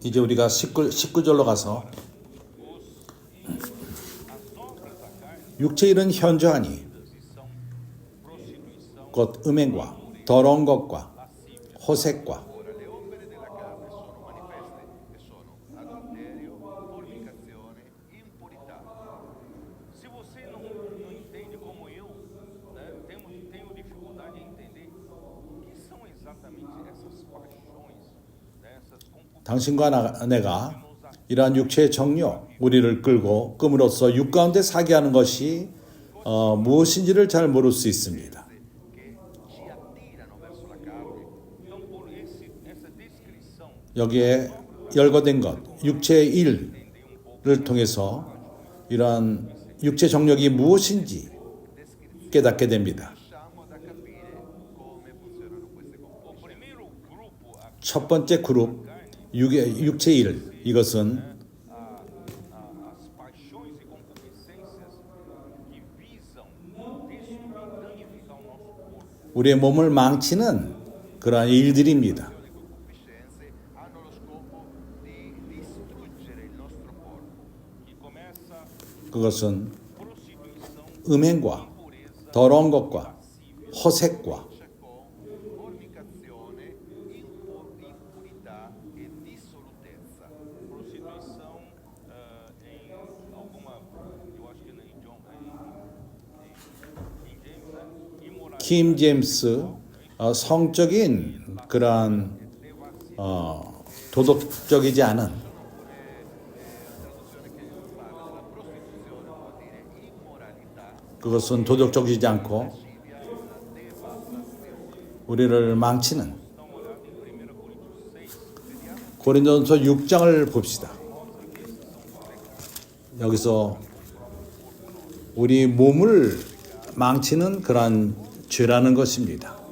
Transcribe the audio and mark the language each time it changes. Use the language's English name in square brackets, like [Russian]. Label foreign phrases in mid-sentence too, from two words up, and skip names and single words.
[Korean] 이제 우리가 19절로 가서 [Portuguese] As obras da carne [Korean] 육체 일은 현저하니 [Portuguese] e são prostituição, [Korean] 곧 음행과 더러운 것과 호색과 [Italian] Ora, le opere della carne sono manifeste e sono adulterio, fornicazione, impurità. [Portuguese] Se você não entende como eu, né, tenho dificuldade em entender o que são exatamente essas paixões, né, essas concupiscências. [Korean] 당신과 내가 이러한 육체의 정욕, 우리를 끌고 끔으로써 육 가운데 사게 하는 것이 무엇인지를 잘 모를 수 있습니다. [Italian] Che ci attirano verso la carne. [Portuguese] Então, por essa descrição, [Korean] 여기에 열거된 것, 육체의 일을 통해서 이러한 육체 정욕이 무엇인지 깨닫게 됩니다. [Italian] Riusciamo ad capire come funzionano queste o comportazioni. [Portuguese] primeiro grupo aqui, [Korean] 첫 번째 그룹, 육체의 일, 이것은 [Portuguese] as paixões e concupiscências que visam destruir, danificar o nosso corpo. [Korean] 우리의 몸을 망치는 그러한 일들입니다. [Italian] Le concupiscenze hanno lo scopo di distruggere il nostro corpo. [Portuguese] Que começa [Korean] 그것은 [Portuguese] prostituição, [Korean] 음행과 [Portuguese] impureza, [Korean] 더러운 것과 호색과 [Italian] Con fornicazione, impurità e dissolutezza. [Portuguese] prostituição em alguma, eu acho que em John, em James, né? Imoralidade, [Korean] 킴 제임스 성적인 그러한 도덕적이지 않은 [Italian] Traduzione che parla della prostituzione vuol dire immoralità, [Korean] 그것은 도덕적이지 않고 우리를 망치는 고린도전서 6장을 봅시다. 여기서 우리 몸을 망치는 그러한 죄라는 것입니다.